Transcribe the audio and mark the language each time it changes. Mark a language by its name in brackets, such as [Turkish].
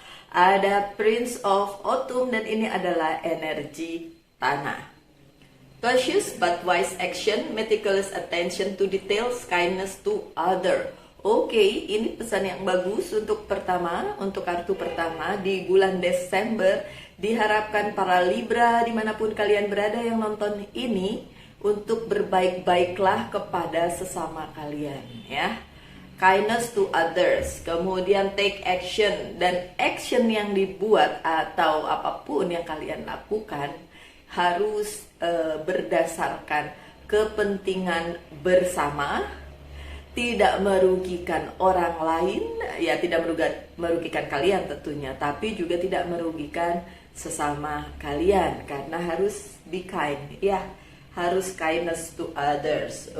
[Indonesian] Ada Prince of Autumn dan ini adalah energi tanah. [English] Cautious but wise action, meticulous attention to details, kindness to other. [Indonesian] Oke, ini pesan yang bagus untuk kartu pertama di bulan Desember. Diharapkan para Libra dimanapun kalian berada yang nonton ini untuk berbaik-baiklah kepada sesama kalian ya. [English] Kindness to others, [Indonesian] kemudian [English] take action, [Indonesian] dan action yang dibuat atau apapun yang kalian lakukan harus berdasarkan kepentingan bersama, tidak merugikan orang lain, ya tidak merugikan kalian tentunya, tapi juga tidak merugikan sesama kalian karena harus [English] be kind [Indonesian] ya, harus [English] kindness to others.